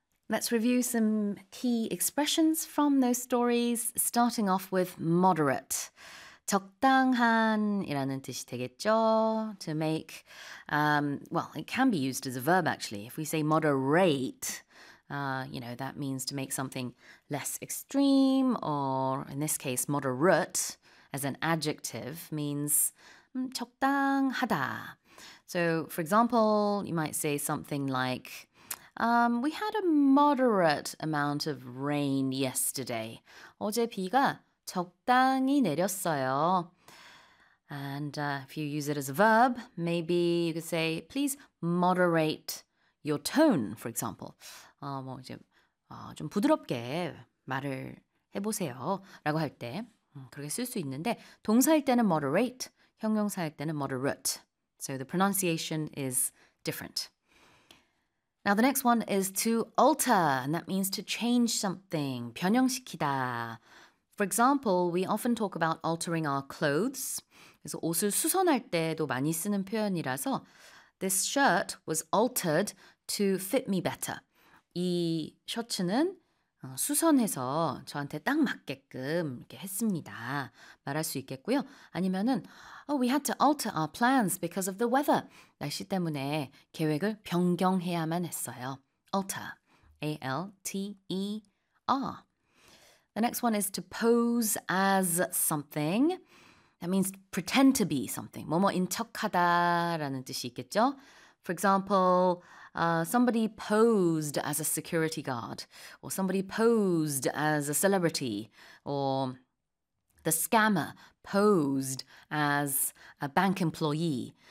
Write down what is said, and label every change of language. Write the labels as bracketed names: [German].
[English] Let's review some key expressions from those stories, starting off with moderate. [Korean] 적당한이라는 뜻이 되겠죠. [English] To make, well, it can be used as a verb, actually. If we say moderate, you know, that means to make something less extreme, or in this case, moderate, as an adjective, means 적당하다. So, for example, you might say something like, we had a moderate amount of rain yesterday. [Korean] 어제 비가 적당히 내렸어요. [English] And if you use it as a verb, maybe you could say, please moderate your tone, for example. [Korean] 뭐 이제 좀 부드럽게 말을 해보세요. 라고 할 때 그렇게 쓸 수 있는데 동사일 때는 moderate, 형용사일 때는 moderate. [English] So the pronunciation is different. Now the next one is to alter, and that means to change something, 변형시키다. For example, we often talk about altering our clothes. [Korean] 그래서 옷을 수선할 때도 많이 쓰는 표현이라서 [English] this shirt was altered to fit me better. [Korean] 이 셔츠는 수선해서 저한테 딱 맞게끔 이렇게 했습니다. 말할 수 있겠고요. 아니면은 [English] oh, we had to alter our plans because of the weather. [Korean] 날씨 때문에 계획을 변경해야만 했어요. [English] Alter. A-L-T-E-R. The next one is to pose as something. That means pretend to be something. [Korean] 뭐뭐인 척하다라는 뜻이 있겠죠? [English] For example, somebody posed as a security guard, or somebody posed as a celebrity, or the scammer posed as a bank employee.